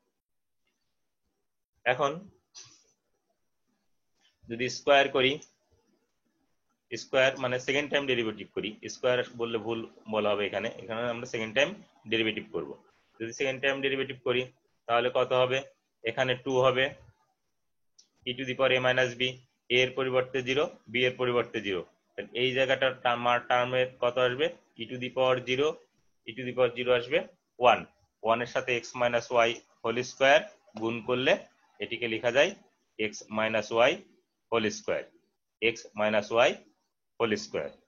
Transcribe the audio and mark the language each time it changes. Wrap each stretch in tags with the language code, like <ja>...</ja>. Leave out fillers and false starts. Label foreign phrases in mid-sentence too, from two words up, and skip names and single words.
<bn>এখন যদি স্কোয়ার করি, স্কোয়ার মানে</bn> <en>second time derivative</en> <bn>করি, স্কোয়ার বললে ভুল বলা হবে, এখানে আমরা</bn> <en>second time derivative</en> <bn>করব। যদি</bn> <en>second time derivative</en> <bn>করি তাহলে কত হবে? এখানে 2 হবে e⁻a−b, a এর পরিবর্তে 0, b এর পরিবর্তে 0। এই জায়গাটার টার্মের কত আসবে? e⁻0 আসবে 1। 1 এর সাথে</bn> <en>x - y whole square</en> <bn>গুণ করলে এটিকে লেখা যায়</bn> <en>x - y whole square, x - y whole square.</en>